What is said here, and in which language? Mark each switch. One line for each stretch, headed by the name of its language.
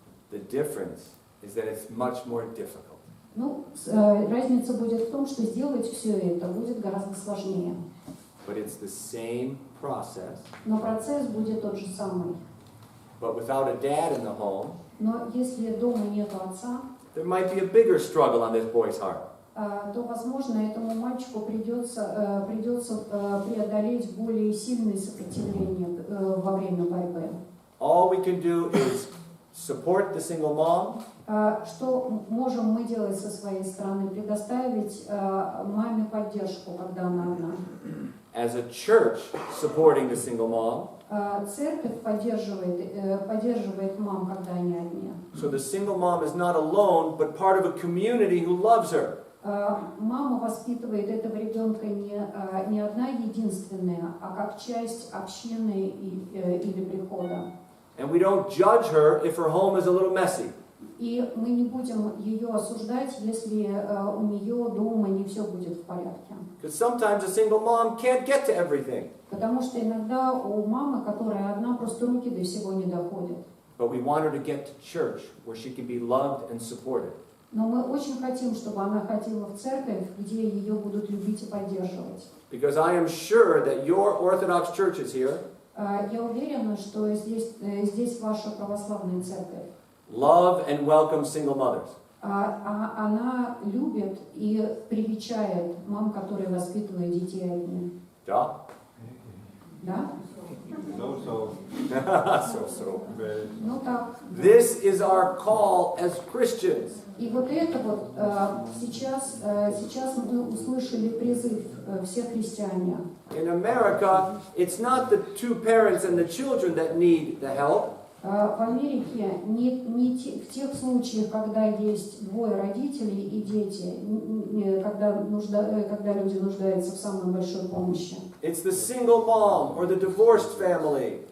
English: The difference is that it's much more difficult.
Russian: Ну, разница будет в том, что сделать все это будет гораздо сложнее.
English: But it's the same process.
Russian: Но процесс будет тот же самый.
English: But without a dad in the home,
Russian: Но если дома нет отца,
English: there might be a bigger struggle on this boy's heart.
Russian: то, возможно, этому мальчику придется преодолеть более сильные сопротивления во время борьбы.
English: All we can do is support the single mom,
Russian: Что можем мы делать со своей стороны? Предоставить маме поддержку, когда она одна.
English: as a church supporting the single mom,
Russian: Церковь поддерживает мам, когда они одни.
English: so the single mom is not alone, but part of a community who loves her.
Russian: Мама воспитывает этого ребенка не одна единственная, а как часть общины или прихода.
English: And we don't judge her if her home is a little messy.
Russian: И мы не будем ее осуждать, если у нее дома не все будет в порядке.
English: Because sometimes a single mom can't get to everything.
Russian: Потому что иногда у мамы, которая одна, просто руки до всего не доходят.
English: But we want her to get to church where she can be loved and supported.
Russian: Но мы очень хотим, чтобы она ходила в церковь, где ее будут любить и поддерживать.
English: Because I am sure that your Orthodox churches here
Russian: Я уверена, что здесь ваша православная церковь.
English: love and welcome single mothers.
Russian: Она любит и привечает мам, которые воспитывают детей одни. Да? Да?
English: So. So.
Russian: Ну так.
English: This is our call as Christians.
Russian: И вот это вот сейчас мы услышали призыв все христиане.
English: In America, it's not the two parents and the children that need the help.
Russian: В Америке в тех случаях, когда есть двое родителей и дети, когда люди нуждаются в самой большой помощи.
English: It's the single mom or the divorced family.